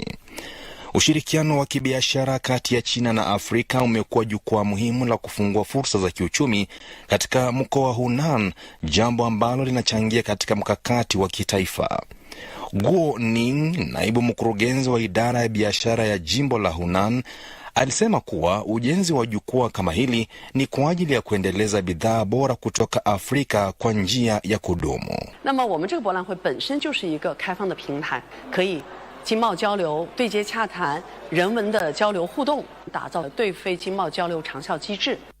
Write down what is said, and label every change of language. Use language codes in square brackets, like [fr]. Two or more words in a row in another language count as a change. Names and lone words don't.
[sw] Ushirikiano wa kibiashara kati ya China na Afrika umekuwa jukwaa muhimu la kufungua fursa za kiuchumi katika mkoa wa Hunan, jambo ambalo linachangia katika mkakati wa kitaifa. Guo Ning, naibu mkurugenzi wa idara ya biashara ya jimbo la Hunan, alisema kuwa ujenzi wa jukwaa kama hili ni kwa ajili ya kuendeleza bidhaa bora kutoka Afrika kwa njia ya kudumu. [zh] 经贸交流、对接洽谈、人文的交流互动，打造对非经贸交流长效机制。